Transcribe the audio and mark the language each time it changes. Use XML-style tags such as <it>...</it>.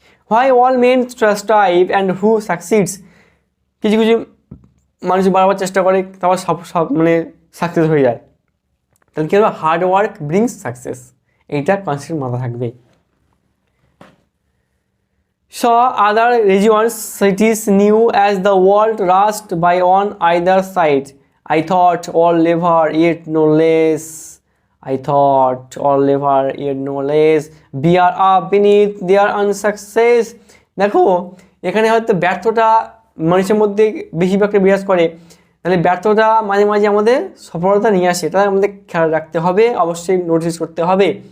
<en>why all men strive and who succeeds,</en> <bn>কিছু কিছু মানুষ বারবার চেষ্টা করে তারপর সব মানে সাকসেস হয়ে যায়, তাহলে কী হবে,</bn> <en>hard work brings success,</en> <bn>এইটা কনসেপ্ট মাথা থাকবে।</bn> <en>Saw other regions, cities new as the world rushed by on either side. I thought all labor yet no less. I thought all labor yet no less. Bear up beneath their unsuccess.</en> <bn>দেখো এখানে হয়তো ব্যর্থতা মানুষের মধ্যে বেশিরভাগটা বিরাজ করে, তাহলে ব্যর্থতা মাঝে মাঝে আমাদের সফলতা নিয়ে আসে, এটা আমাদের খেয়াল রাখতে হবে, অবশ্যই নোটিস করতে হবে।</bn>